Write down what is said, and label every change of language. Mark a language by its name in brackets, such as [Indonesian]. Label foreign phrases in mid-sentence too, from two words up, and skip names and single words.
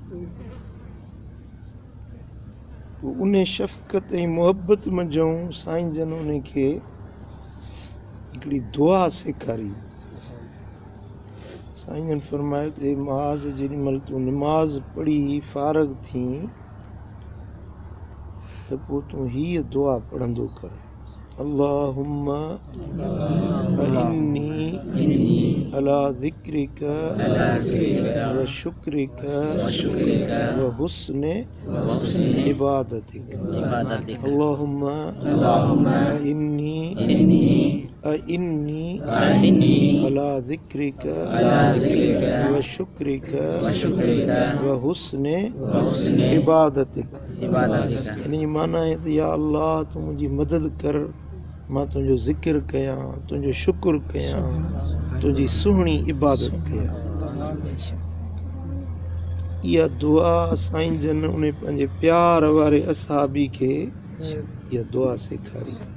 [Sindhi] उन शफ़क़त ऐं मुहबत मंझूं साईं जन उनखे हिकिड़ी दुआ सेखारी। साईं जन फरमायो त मुआज़ जेॾीमहिल तूं निमाज़ पढ़ी फ़ारग़ थी त पोइ तूं हीअ दुआ पढ़ंदो कर, [Arabic] اللهم أعني على ذكرك وشكرك وحسن عبادتك. اللهم أعني على ذكرك وشكرك وحسن عبادتك. [Sindhi] इन जी माना है त या अल्लाह तूं मुंहिंजी मदद कर, मां तुंहिंजो ज़िक्र कयां, तुंहिंजो शुक्र कयां, तुंहिंजी सुहिणी इबादत कयां। इहा दुआ साईं जन उन पंहिंजे प्यार वारे असहाबी खे इहा दुआ सेखारी